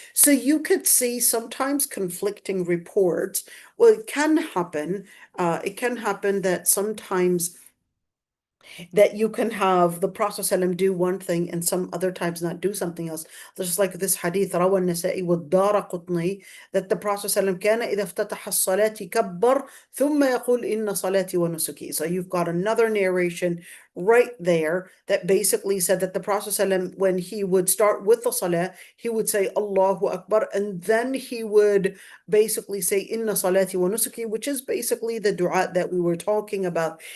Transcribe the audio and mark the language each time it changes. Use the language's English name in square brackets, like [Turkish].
[English] So you could see sometimes conflicting reports. Well, it can happen. It can happen that sometimes that you can have the Prophet ﷺ do one thing and some other times not do something else. Just like this hadith, [Arabic] روى النسائي والدارقطني, [English] that the Prophet ﷺ [Arabic] كان إذا افتتح الصلاة كبر ثم يقول إن صلاتي ونسكي. [English] So you've got another narration right there that basically said that the Prophet ﷺ, when he would start with the salah, he would say Allahu Akbar, and then he would basically say [Arabic] Inna salati wa nusuki, [English] which is basically the dua that we were talking about.